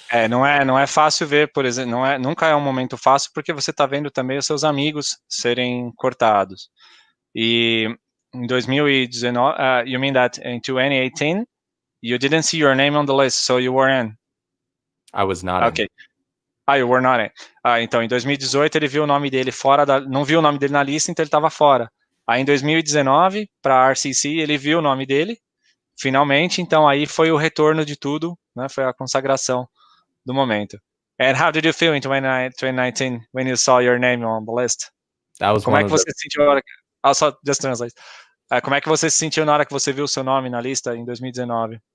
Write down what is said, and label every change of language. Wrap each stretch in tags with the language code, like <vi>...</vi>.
<pt>Não é fácil ver, por exemplo, nunca é um momento fácil, porque você está vendo também os seus amigos serem cortados. E em 2019,</pt> <en>you mean that in 2018, you didn't see your name on the list, so you were in? I was not in. You were not in.</en> <pt>Então, em 2018, ele viu o nome dele fora não viu o nome dele na lista, então ele estava fora. Aí, em 2019, para a RCC, ele viu o nome dele, finalmente, então aí foi o retorno de tudo, né? Foi a consagração do momento.</pt> <en>And how did you feel in 2019 when you saw your name on the list? That was</en> <pt>Como é que você se sentiu na hora que...</pt> <en>I'll just translate.</en> <pt>Como é que você se sentiu na hora que você viu o seu nome na lista em 2019?</pt>